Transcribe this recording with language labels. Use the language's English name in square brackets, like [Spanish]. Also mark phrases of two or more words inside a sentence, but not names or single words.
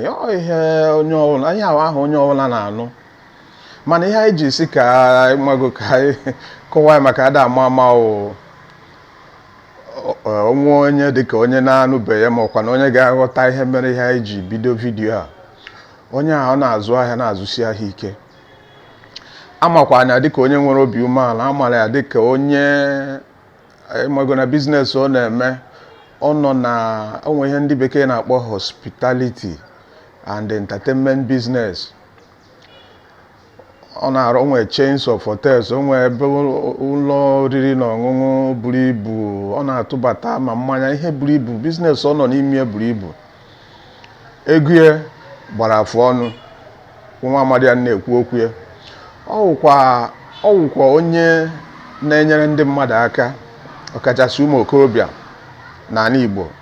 [Igbo] Ihe onye ọbụla, ihe ahụ onye ọbụla na-anụ. Mana ihe anyị ji si ka mago ka anyị kọwaa maka ada ama onwe onye dịka onye na-anụbeghị ya ma ọkwa na onye ga-aghọta ihe mere ihe anyị ji bido vidiyo a. Onye ahụ na-azụ ahịa, na-azụsi ahịa ike. Amakwa anya dịka onye nwere obi umeala, amara ya dịka onye mago na biznes ọ na-eme. Ọ nọ na onwe ihe ndị bekee na-akpọ [English] hospitality and entertainment business. [Igbo] Ọ na-arụ onwe [English] chains of hotels, [Igbo] onwe ebe ụlọ oriri na ọṅụṅụ buru ibu. Ọ na-atụbata ma mmanya, ihe buru ibu. Biznes ọ nọ n'ime buru ibu. Ego ya gbara afụ ọnụ. Nwa amadi ya na-ekwu okwu ya. Ọ wụkwa onye na-enyere ndị mmadụ aka, ọkachasị ụmụ okorobịa n'ala Igbo.